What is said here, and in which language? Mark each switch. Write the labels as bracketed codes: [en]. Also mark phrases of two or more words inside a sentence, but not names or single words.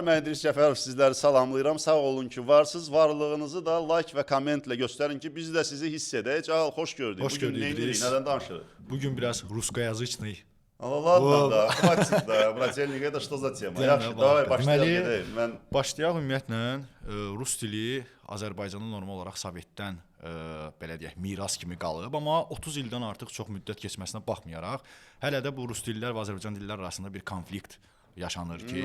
[az] Mən İdris Cəfərov sizləri salamlayıram. Sağ olun ki, varsınız. Varlığınızı da like və kommentlə göstərin ki, biz də sizi hiss edək. Cahal, xoş gördük. Hoş gördük İdris. Nədən danışırıq? Bugün biraz ruskoязычный. [ru] Ладно, да, хватит, да, брательник, это что за тема? [az] Yaxşı, давай, başlayalım gedək. Mən Başlayaq ümumiyyətlə rus dili Azərbaycanda normal olaraq Sovetdən belə deyək, miras kimi qalıb, amma 30 ildən artıq çox müddət keçməsinə baxmayaraq, hələ də bu rus dillər və Azərbaycan dillər arasında bir konflikt yaşanır ki,